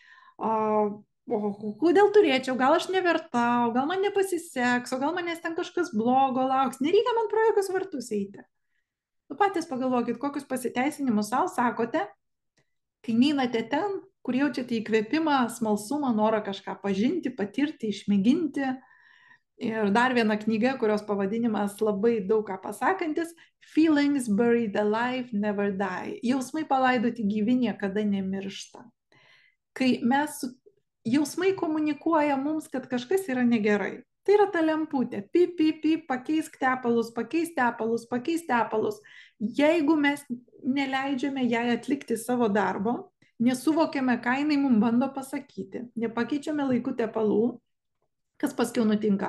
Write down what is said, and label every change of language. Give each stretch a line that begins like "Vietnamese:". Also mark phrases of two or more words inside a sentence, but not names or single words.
Lithuanian: Kodėl turėčiau, gal aš neverta, gal man nepasiseks, o gal manęs ten kažkas blogo lauks, nereikia man pro jokius vartus eiti. Patys pagalvokit, kokius pasiteisinimus savo sakote, kai neinate ten, kur jaučiate įkvėpimą, smalsumą, norą kažką pažinti, patirti, išmėginti. Ir dar viena knyga, kurios pavadinimas labai daug ką pasakantis,
English: Feelings buried alive never die.
Lithuanian: Jausmai palaidoti gyvi niekada nemiršta. Kai jausmai komunikuoja mums, kad kažkas yra negerai. Tai yra ta lemputė. Pip, pip, pip, pakeisk tepalus, pakeisk tepalus, pakeisk tepalus. Jeigu mes neleidžiame jai atlikti savo darbo, nesuvokiame, ką jinai mums bando pasakyti, nepakeičiame laiku tepalų, kas paskiau nutinka?